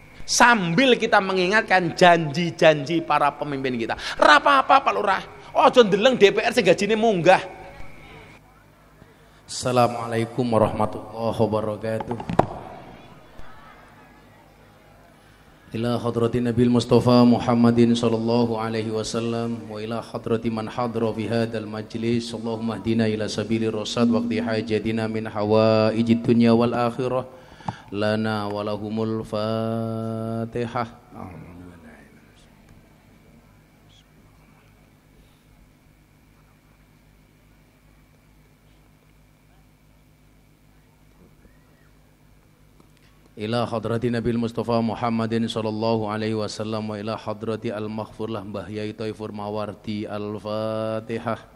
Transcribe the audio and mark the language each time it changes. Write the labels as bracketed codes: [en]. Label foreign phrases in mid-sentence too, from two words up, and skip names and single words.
[id] sambil kita mengingatkan janji-janji para pemimpin kita. [jv] Ra apa-apa Pak Lurah, ojo ndeleng DPR sing gajine munggah. [ar] السلام عليكم ورحمة الله وبركاته. إلى حضرة النبي المصطفى محمد صلى الله عليه وسلم وإلى حضرة من حضر في هذا المجلس. اللهم اهدنا إلى سبيل الرشاد واقض حاجاتنا من حوائج الدنيا والآخرة لنا ولهم الفاتحة. إلى حضرة النبي المصطفى محمد صلى الله عليه وسلم وإلى حضرة المغفور له Mbah Yai Thaifur Mawardi الفاتحة.